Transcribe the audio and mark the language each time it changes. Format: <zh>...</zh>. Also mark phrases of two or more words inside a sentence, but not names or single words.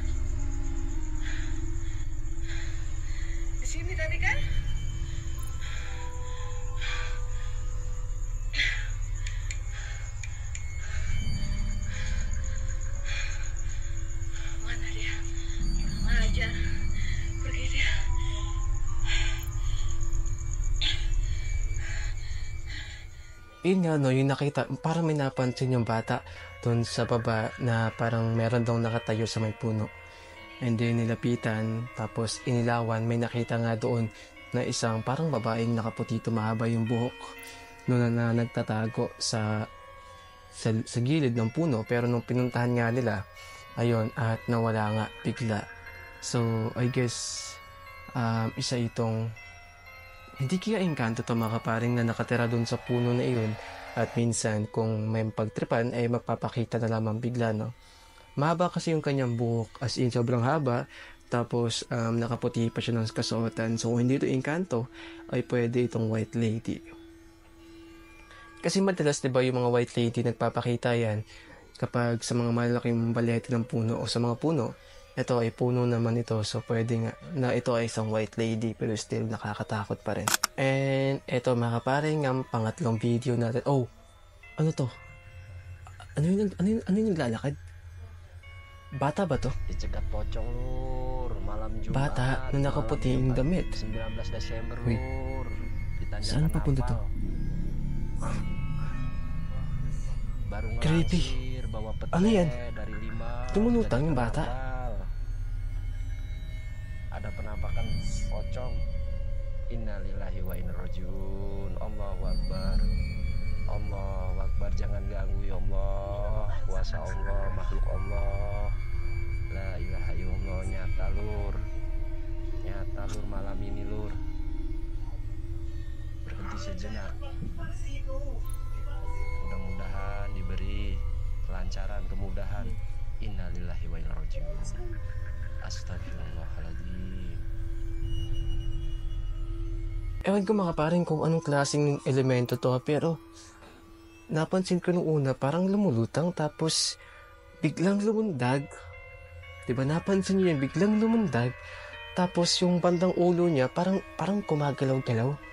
<id>Sini tadi kan? Mana dia? Kurang ajar. Pergi dia.</id> <tl>Yun nga no, yung nakita, parang may napansin yung bata doon sa baba na parang meron daw nakatayo sa may puno.</tl> <en>And then</en> <tl>nilapitan, tapos inilawan, may nakita nga doon na isang parang babaeng nakaputito, mahaba yung buhok noon na nagtatago sa gilid ng puno. Pero nung pinuntahan nga nila, ayun, at nawala nga bigla.</tl> <en>So I guess</en> <tl>isa itong Hindi kaya engkanto to mga kaparing na nakatira dun sa puno na iyon at minsan kung may pagtripan ay magpapakita na lamang bigla, no? Mahaba kasi yung kanyang buhok, as in sobrang haba, tapos nakaputi pa siya ng kasuotan. So kung hindi ito engkanto ay pwede itong</tl> <en>white lady.</en> <tl>Kasi madalas 'di ba yung mga</tl> <en>white lady</en> <tl>nagpapakita yan kapag sa mga malaking balyete ng puno o sa mga puno. Ito ay puno naman ito, so pwede nga na ito ay isang</tl> <en>white lady</en> <tl>pero still nakakatakot pa rin. And ito mga kaparing ang pangatlong video natin. Oh, ano to? Ano yung naglalakad? Bata ba to?</tl> <id>Dicegat pocong lur, malam Jumat.</id> <tl>Bata na nakaputing damit.</tl> <id>19 Desember</id> <tl>Wait.</tl> <id>lur. Ditanyakan</id> <tl>Saan papunta to?</tl> <id>Baru</id> <tl>Creepy.</tl> <id>ngelangsir, bawa pete</id> <tl>Ano yan?</tl> <id>dari 5.</id> <tl>Tumulutang yung bata.</tl> <id>Ada penampakan pocong.</id> <ar>إنا لله وإنا إليه راجعون. الله أكبر. الله أكبر,</ar> <id>jangan ganggu</id> <ar>يا الله.</ar> <id>Kuasa Allah, makhluk Allah.</id> <ar>لا إله إلا الله,</ar> <id>nyata lur. Nyata lur malam ini lur. Berhenti sejenak. Mudah-mudahan diberi kelancaran, kemudahan.</id> <ar>إنا لله وإنا إليه راجعون. أستغفر الله العظيم.</ar> <tl>Ewan ko mga paring kung anong klaseng elemento to, pero napansin ko nung una parang lumulutang tapos biglang lumundag. Diba napansin niyo yun, biglang lumundag tapos yung bandang ulo niya parang kumagalaw-galaw.</tl>